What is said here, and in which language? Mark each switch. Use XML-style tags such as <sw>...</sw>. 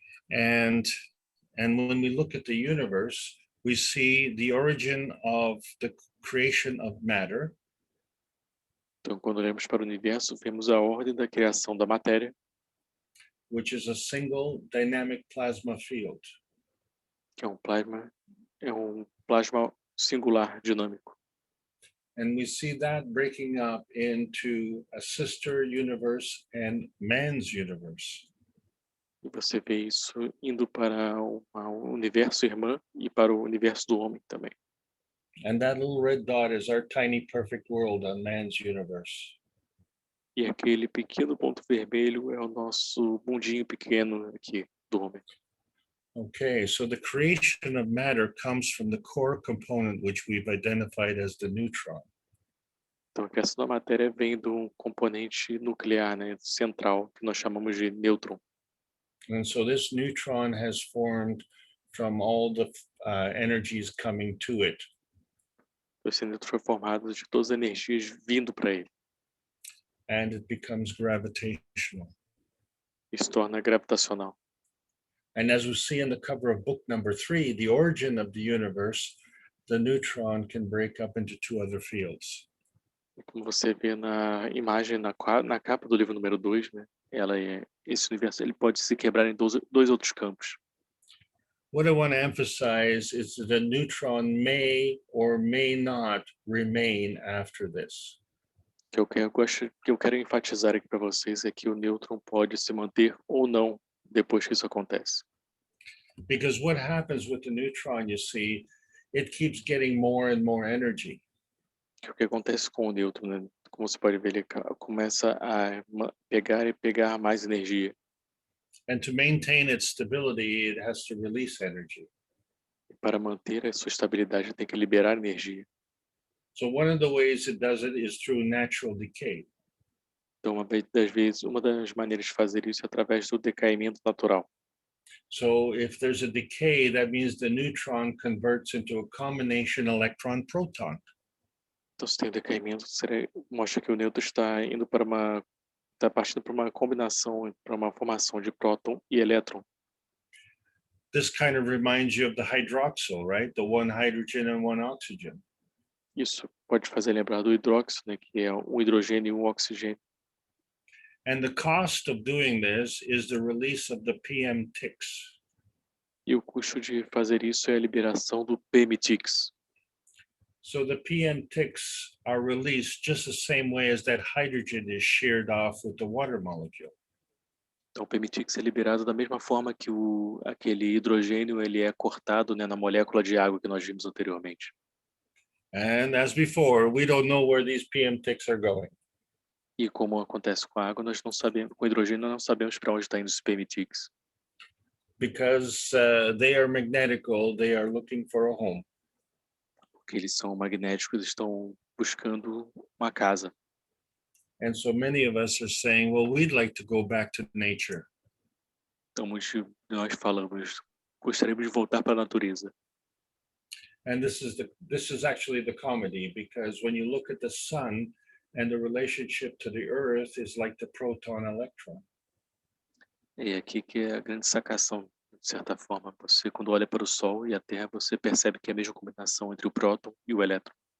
<en>And when we look at the universe, we see the origin of the creation of matter.</en> <pt>Então, quando olhamos para o universo, vemos a ordem da criação da matéria,</pt> <en>which is a single dynamic plasma field.</en> <pt>que é um plasma singular dinâmico.</pt> <en>And we see that breaking up into a sister universe and man's universe.</en> <pt>E você vê isso indo para o universo irmã e para o universo do homem também.</pt> <en>And that little red dot is our tiny perfect world on man's universe.</en> <pt>E aquele pequeno ponto vermelho é o nosso mundinho pequeno aqui do homem.</pt> <en>Okay, so the creation of matter comes from the core component, which we've identified as the neutron.</en> <pt>Então, a criação da matéria vem do componente nuclear, né, central, que nós chamamos de nêutron.</pt> <en>And so this neutron has formed from all the energies coming to it.</en> <pt>Esse nêutron foi formado de todas as energias vindo para ele.</pt> <en>And it becomes gravitational.</en> <pt>E se torna gravitacional.</pt> <en>And as we see in the cover of book number 3, the origin of the universe, the neutron can break up into two other fields.</en> <pt>Como você vê na imagem, na capa do livro número 2, né? Esse universo ele pode se quebrar em dois outros campos.</pt> <en>What I want to emphasize is that the neutron may or may not remain after this.</en> <pt>O que eu quero enfatizar aqui para vocês é que o nêutron pode se manter ou não depois que isso acontece.</pt> <en>Because what happens with the neutron, you see, it keeps getting more and more energy.</en> <pt>Que o que acontece com o nêutron, né? Como você pode ver, ele começa a pegar mais energia.</pt> <en>And to maintain its stability, it has to release energy.</en> <pt>E para manter a sua estabilidade, tem que liberar energia.</pt> <en>So one of the ways it does it is through natural decay.</en> <pt>Então, uma das maneiras de fazer isso é através do decaimento natural.</pt> <en>So if there's a decay, that means the neutron converts into a combination electron-proton.</en> <pt>Então, se tem o decaimento, mostra que o nêutron está partindo para uma combinação, para uma formação de próton e elétron.</pt> <en>This kind of reminds you of the hydroxyl, right? The one hydrogen and one oxygen.</en> <pt>Isso pode fazer lembrar do hidróxido, né, que é um hidrogênio e um oxigênio.</pt> <en>And the cost of doing this is the release of the PM ticks.</en> <pt>E o custo de fazer isso é a liberação do PMTix.</pt> <en>So the PM ticks are released just the same way as that hydrogen is sheared off with the water molecule.</en> <pt>Então, o PMTix é liberado da mesma forma que aquele hidrogênio ele é cortado, né, na molécula de água que nós vimos anteriormente.</pt> <en>And as before, we don't know where these PM ticks are going.</en> <pt>E como acontece com a água, nós não sabemos, com o hidrogênio nós não sabemos para onde está indo os PMTix.</pt> <en>Because they are magnetical, they are looking for a home.</en> <pt>Porque eles são magnéticos, estão buscando uma casa.</pt> <en>And so many of us are saying, well, we'd like to go back to nature.</en> <pt>Então, muitos de nós falamos, gostaríamos de voltar para a natureza.</pt> <en>And this is actually the comedy, because when you look at the sun and the relationship to the earth is like the proton electron.</en> <pt>É aqui que é a grande sacação, de certa forma. Você, quando olha para o Sol e a Terra, você percebe que é a mesma combinação entre o próton e o elétron.</pt>